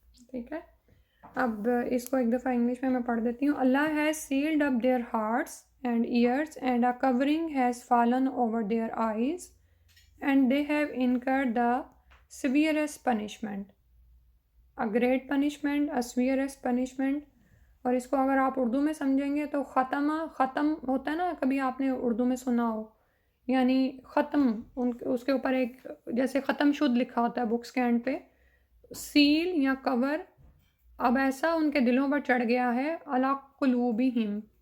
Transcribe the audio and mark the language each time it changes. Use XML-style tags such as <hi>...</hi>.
<ur>ٹھیک ہے، اب اس کو ایک دفعہ انگلش میں پڑھ دیتی ہوں.</ur> <en>Allah has sealed up their hearts and ears and a covering has fallen over their eyes and they have incurred the severest punishment. A great punishment, a severest punishment.</en> <ur>اور اس کو اگر آپ اردو میں سمجھیں گے تو ختمہ، ختم ہوتا ہے نا، کبھی آپ نے اردو میں سنا ہو، یعنی ختم، اس کے اوپر ایک جیسے ختم شد لکھا ہوتا ہے بکس کے اینڈ پہ، سیل یا کور. اب ایسا ان کے دلوں پر چڑھ گیا ہے</ur> <ar>علی قلوبہم.</ar>